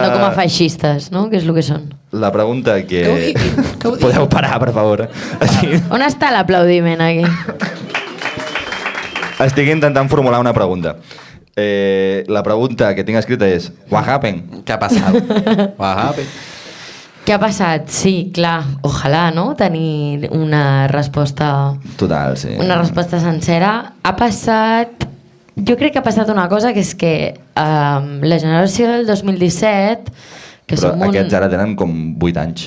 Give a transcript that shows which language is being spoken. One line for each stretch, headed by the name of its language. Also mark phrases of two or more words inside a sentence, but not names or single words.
Catalan: No com a feixistes, no? Que és el que són. La pregunta que... Podeu parar, per favor. On està l'aplaudiment, aquí? Estic intentant formular una pregunta. La pregunta que tinc escrita és
English: What happened?
Catalan: Què ha passat?
English: What happened?
Catalan: Què ha passat? Sí, clar, ojalà, no? Tenir una resposta... Total, sí. Una resposta sencera. Ha passat... Jo crec que ha passat una cosa, que és que la generació del 2017... Que però aquests ara tenen com 8 anys.